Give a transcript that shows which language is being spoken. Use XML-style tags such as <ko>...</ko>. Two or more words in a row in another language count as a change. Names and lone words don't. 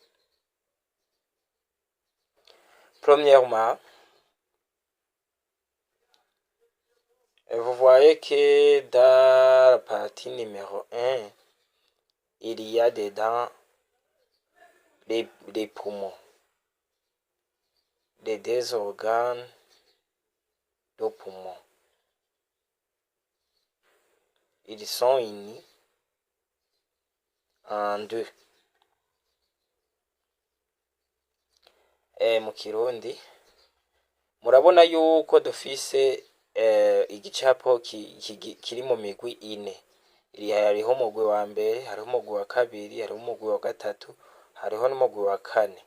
<fr>Premièrement, vous voyez que dans la partie numéro 1, il y a dedans les poumons. Les deux organes de poumon. Ils sont unis en deux.</fr> <rn>Mu Kirundi murabona yuko dufise igicapo kiri mu migwi ine. Hariho umugwi wa mbere, hariho umugwi wa kabiri, hariho umugwi wa gatatu, hariho n'umugwi wa kane.</rn>